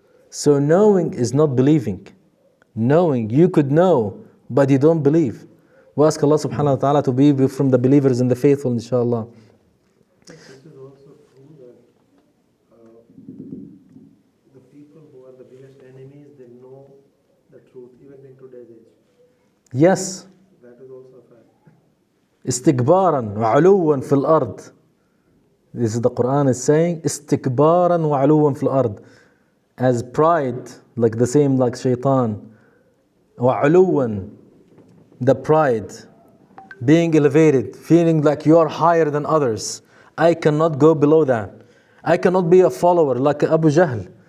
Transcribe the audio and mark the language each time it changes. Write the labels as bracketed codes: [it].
[en] So knowing is not believing. Knowing, you could know, but you don't believe. We ask Allah subhanahu wa ta'ala to be from the believers and the faithful, inshallah. This is also true that the people who are the biggest enemies, they know the truth, even in today's age. Yes. That is also a fact. [ar] استكبارا وعلوا في الأرض. [en] This is the Quran is saying [ar] استكبارا وعلوا في الأرض. [en] As pride, like the same like shaitan. وعلوا, the pride, being elevated, feeling like you are higher than others. I cannot go below that. I cannot be a follower like Abu Jahl.